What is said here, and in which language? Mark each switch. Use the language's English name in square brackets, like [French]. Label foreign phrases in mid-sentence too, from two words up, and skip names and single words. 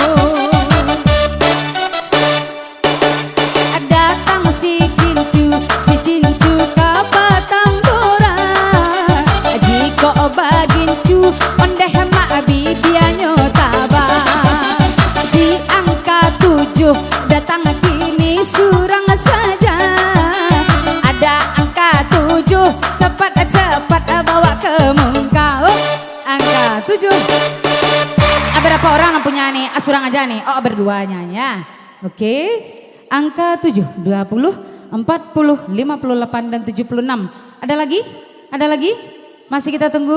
[Minangkabau] Datang si cincu kabatang bagincu ondeh mak bibianyo tabang si angka 7 [Indonesian] datang kini surang saja ada angka 7 cepat bawa ke muka angka 7 berapa orang yang punya nih surang aja nih berduanya ya oke angka 7 20 40 58 dan 76 ada lagi masih kita tunggu.